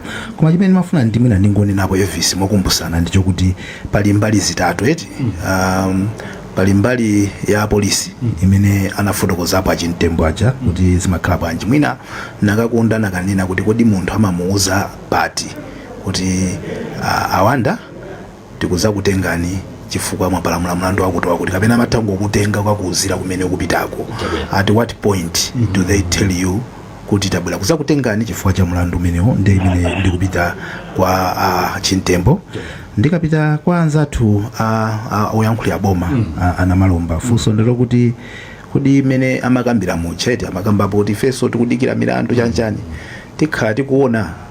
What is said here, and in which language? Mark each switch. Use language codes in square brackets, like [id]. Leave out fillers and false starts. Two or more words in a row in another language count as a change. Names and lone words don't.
[ny] Koma chimene mafuna ndi mwina ndingonenapo Elvis mokumbusana ndicho kuti pali mbali zitatu pali mbali ya polisi imene anafotokozapo achintembo aja kuti zimakhala bwanji mwina nakakunda nakanena kuti kodi munthu amamuuza pati kuti awanda tikuza kutengani chifukwa mwapalamula mlandu wakuti wakuti kapena matango kutenga kwakuuzira kumene ukupitako. [en] At what point do they tell you [ny] kuti tabwera kuza kutengani chifukwa cha mlandu umenewo ndi imene ndikupita kwa chintembo ndikapita kwa anzathu oyankhulira boma ana malomba funso ndilo kuti kodi imene amakambira muchete amakambapo kuti feso tikudikira milandu chanchani tikhala tikuona